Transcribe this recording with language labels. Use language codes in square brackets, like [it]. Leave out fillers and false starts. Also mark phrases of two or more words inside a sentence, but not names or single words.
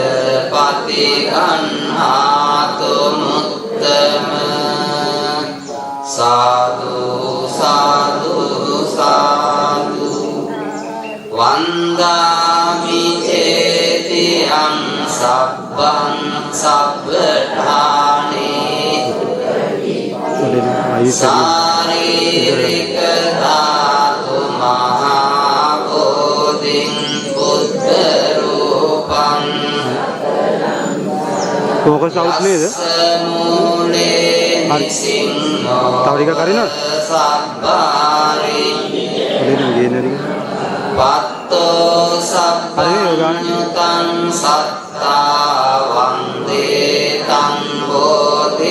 [pi] පතිගන්නාතු මුත්තම සාදු සාදු සාදු වන්දාමි චේතියං සබ්බං සබ්බඨානේ සාරීරික ධාතු මහා බෝධින් බුද්ධ රූපං [en] Fokus out nේද? [si] හරි. තව ටිකක් හරිනවද? සබ්බාරි හරිද ගේන ටික? [pi] පත්තෝ සබ්බඤ්ඤතං සත්තා වන්දේ තං බෝධි